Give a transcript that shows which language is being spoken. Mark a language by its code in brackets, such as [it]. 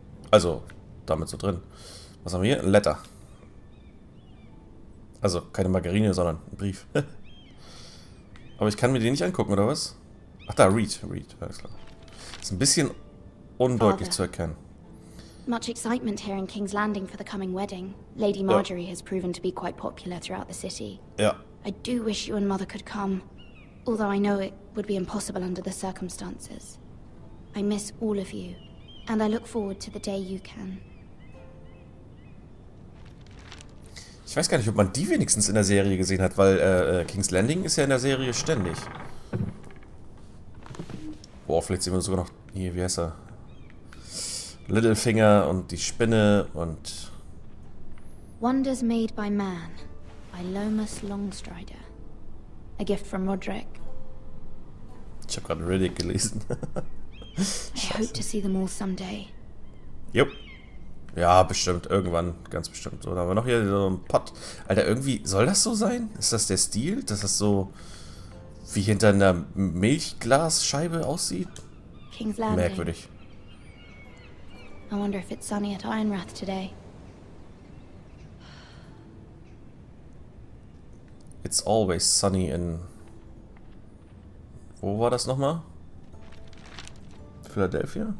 [de] Also, damit so drin. Was haben wir hier? Ein Letter. Also, keine Margarine, sondern ein Brief. Aber ich kann mir den nicht angucken, oder was? Ach da, read. Alles klar. Ist ein bisschen undeutlich [en] Father. [de] zu erkennen. [en] Much excitement here in King's Landing for the coming wedding. Lady Marjorie has proven to be quite popular throughout the city. [de] Ja. [en] I do wish you and Mother could come, although I know it would be impossible under the circumstances. I miss all of you, and I look forward to the day you can. [de] Ich weiß gar nicht, ob man die wenigstens in der Serie gesehen hat, weil King's Landing ist ja in der Serie ständig. Boah, vielleicht sehen wir sogar noch... Hier, wie heißt er? Littlefinger und die Spinne und... [en] Wonders made by man, by Lomas Longstrider. A gift from Roderick. [de] Ich habe gerade Riddick gelesen. [en] I hope to see them all someday. [de] Jupp. Ja, bestimmt. Irgendwann. Ganz bestimmt. So, da haben wir noch hier so ein Pott. Alter, irgendwie... Soll das so sein? Ist das der Stil? Dass das so... wie hinter einer Milchglasscheibe aussieht? [en] King's Landing. [de] Merkwürdig. [en] I wonder if it's sunny at Ironrath today. It's always sunny in... [de] Wo war das nochmal? Philadelphia?